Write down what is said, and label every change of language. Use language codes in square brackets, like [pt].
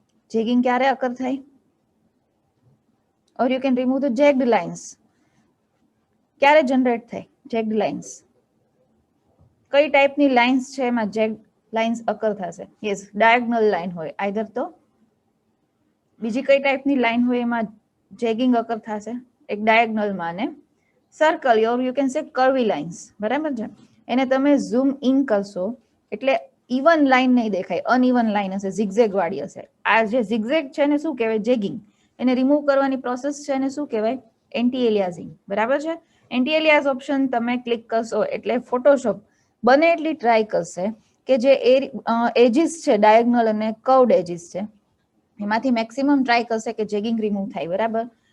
[gu] જેગિંગ ક્યારે અકર થાય? [en] or you can remove the jagged lines. [gu] ક્યારે જનરેટ થાય jagged lines? કઈ ટાઈપની લાઇન્સ છે એમાં jagged lines અકર થશે? યસ, ડાયગોનલ લાઇન હોય. આઈધર તો બીજી કઈ ટાઈપની લાઇન હોય એમાં જેગિંગ અકર થશે? એક ડાયગોનલમાં ને circle, [en] or you can say curvy lines. [gu] બરાબર છે. એને તમે ઝૂમ ઇન કરશો એટલે ઇવન લાઇન નહીં દેખાય, અનઇવન લાઇન હશે, ઝિગઝેગ વાળી હશે. આ જે ઝિગઝેગ છે એને શું કહેવાય? જેગિંગ. એને રિમૂવ કરવાની પ્રોસેસ છે એને શું કહેવાય? Anti aliasing. બરાબર છે. એન્ટી એલિયાસ ઓપ્શન તમે ક્લિક કરશો એટલે ફોટોશોપ બને એટલી ટ્રાય કરશે કે જે એજીસ છે ડાયગોનલ અને કર્વડ એજીસ છે એમાંથી મેક્સિમમ ટ્રાય કરશે કે જેગિંગ રિમૂવ થાય. બરાબર.